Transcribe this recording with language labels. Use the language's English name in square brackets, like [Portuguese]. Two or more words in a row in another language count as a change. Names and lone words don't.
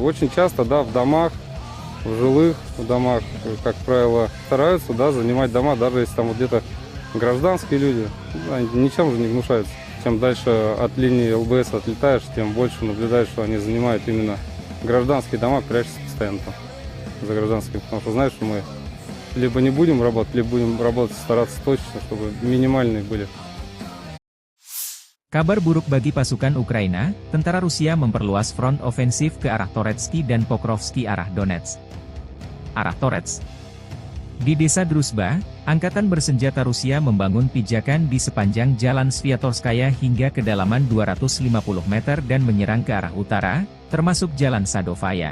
[Russian] Очень часто, да, в домах, в жилых домах, как правило, стараются, да, занимать дома, даже если там вот где-то гражданские люди, они ничем же не гнушаются. Чем дальше от линии ЛБС отлетаешь, тем больше наблюдаешь, что они занимают именно гражданские дома, прячутся постоянно там за гражданскими. Потому что знаешь, что мы либо не будем работать, либо будем работать, стараться точно, чтобы минимальные были. [Indonesian] Kabar buruk bagi pasukan Ukraina, tentara Rusia memperluas front ofensif ke arah Toretski dan Pokrovski arah Donetsk. Arah Torets. Di desa Druzhba, angkatan bersenjata Rusia membangun pijakan di sepanjang jalan Sviatorskaya hingga kedalaman 250 meter dan menyerang ke arah utara, termasuk jalan Sadovaya.